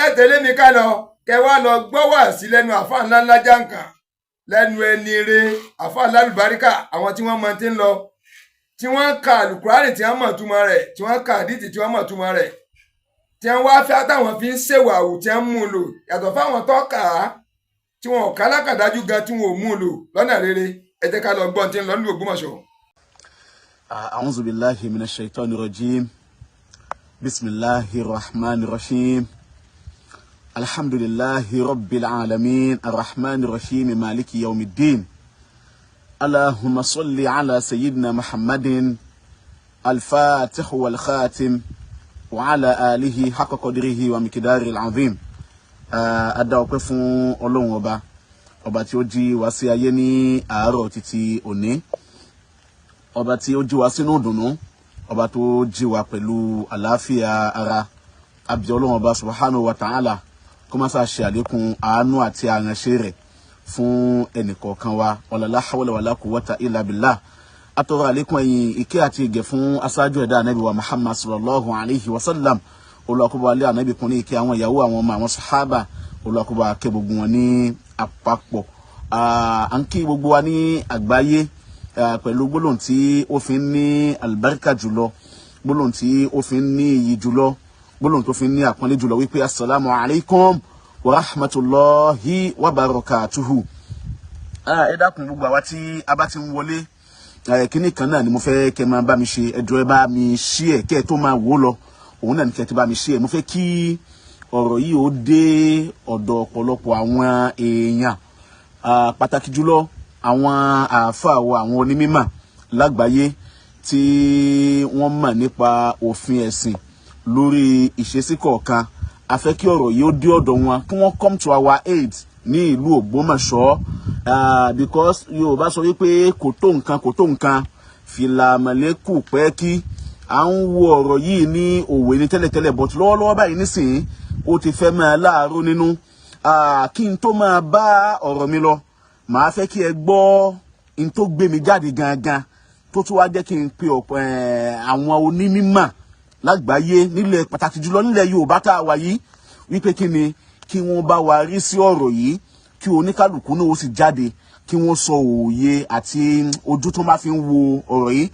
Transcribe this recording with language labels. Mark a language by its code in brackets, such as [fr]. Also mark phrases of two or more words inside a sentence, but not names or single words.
[yo] tẹ̀lé mi ká lọ kẹ wá lọ gbọ́ wá sí lẹ́nu àfáà ńláńlá jàǹkàn lẹ́nu ẹni re àfáà lálùbáríkà àwọn tí wọ́n mọ ti ń lọ tí wọ́n ka àlùkùránì tí wọ́n mọ̀ túmọ̀ rẹ̀ tí wọ́n ka àdìtì tí wọ́n mọ̀ túmọ̀ rẹ̀ tí wọ́n wá fẹ́ táwọn fi ń ṣèwàwù tí wọ́n mú un lò yàtọ̀ fáwọn tó kà á tí wọn ò ká lákàdájú gan tí wọn ò mú un lò lọ́nà rere ẹ jẹ́ ká lọ gbọ́n tí ń lọ nílùú Ògbómọ̀ṣọ́. [ar] أعوذ بالله من الشيطان الرجيم. بسم الله الرحمن الرحيم. الحمد لله رب العالمين الرحمن الرحيم مالك يوم الدين. اللهم صل على سيدنا محمد الفاتح والخاتم وعلى آله حق قدره ومقدار العظيم. [yo] Adá ọpẹ́ fún Ọlọ́run ọba tí ó jí wá sí ayé ní àárọ̀ títí òní, ọba tí ó jí wá sínú ìdùnnú, ọba tó jí wá pẹ̀lú àlàáfíà ara. Àbí Ọlọ́run ọba [ar] سبحانه وتعالى [yo] kó má sá ṣe àlékún àánú àti àránṣẹ́ rẹ̀ fún ẹnìkọ̀ọ̀kan wa. [ar] ولا حول ولا قوة إلا بالله. [yo] Atọrọ àlékún ẹ̀yìn ìkẹ́ àti ìgẹ̀ fún aṣáájú ẹ̀dá Ànábì wa Muhammad [ar] صلى الله عليه وسلم. [yo] Olùwàkúbà alẹ́ Ànábì kún ní ìkẹ́ àwọn ìyàwó àwọn ọmọ àwọn sàhábà. Olùwàkúbà kẹ́ gbogbo wọn ní àpapọ̀. À ń kí gbogbo wa ní àgbáyé pẹ̀lú gbólóhùn tí ó fi ń ní àlùbáríkà jùlọ, gbólóhùn tí ó fi ń ní iyì jùlọ, gbólóhùn tó fi ń ní àpọ́nlé jùlọ wípé [ar] السلام عليكم ورحمة الله وبركاته. [yo] Ẹ dákun gbogbo àwa tí a bá ti ń wọlé, kíní kan náà ni mo fẹ́ kẹ́ máa bá mi ṣe, ẹ jọ̀ọ́ ẹ bá mi share kẹ́ tó máa wò lọ, òun náà ni kẹ́ ti bá mi share. Mo fẹ́ kí ọ̀rọ̀ yìí ó dé ọ̀dọ̀ ọ̀pọ̀lọpọ̀ àwọn èèyàn, pàtàkì jùlọ àwọn àáfàá wa, àwọn onímímọ̀ lágbàáyé tí wọ́n mọ̀ nípa òfin ẹ̀sìn lórí ìṣesí kọ̀ọ̀kan. A fẹ́ kí ọ̀rọ̀ yìí ó dé ọ̀dọ̀ wọn, kí wọ́n [en] come to our aid [yo] ní ìlú Ògbómọ̀ṣọ́, because Yorùbá sọ wípé kò tó nǹkan fìlà mọ̀lẹ́kù pẹ́ kí à ń wo ọ̀rọ̀ yìí ní òwe ní tẹ́lẹ̀tẹ́lẹ̀, but lọ́wọ́lọ́wọ́ báyìí nísìnyí ó ti fẹ́ máa láàárọ̀ nínú. Kí n tó máa bá ọ̀rọ̀ mi lọ, màá fẹ́ kí ẹ gbọ́ n tó gbé mi jáde gangan tó tún wá jẹ́ kí n pe àwọn onímímọ̀ lágbàáyé nílẹ̀, pàtàkì jùlọ nílẹ̀ Yorùbá tá a wà yìí, wípé kí ni kí wọ́n bá wa rí sí ọ̀rọ̀ yìí, kí oníkálùkù náà ó sì jáde kí wọ́n sọ òye àti ojú tó máa fi ń wo ọ̀rọ̀ yìí.